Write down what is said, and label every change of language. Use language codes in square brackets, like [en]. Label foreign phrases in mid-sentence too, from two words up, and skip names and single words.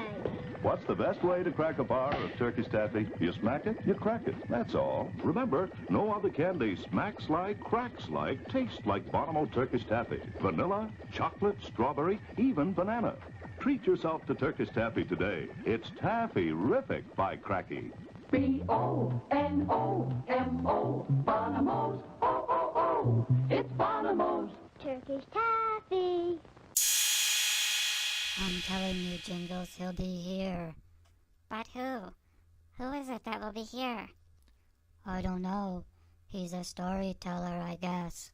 [en] What's the best way to crack a bar of Turkish taffy? You smack it, you crack it. That's all. Remember, no other candy smacks like, cracks like, tastes like Bonomo Turkish taffy. Vanilla, chocolate, strawberry, even banana. Treat yourself to Turkish taffy today. It's taffy-rific by Cracky. B-O-N-O-M-O, Bonomo's, O-O-O, it's Bonomo's. Turkish taffy. I'm telling you, Jingles, he'll be here. But who? Who is it that will be here? I don't know. He's a storyteller, I guess.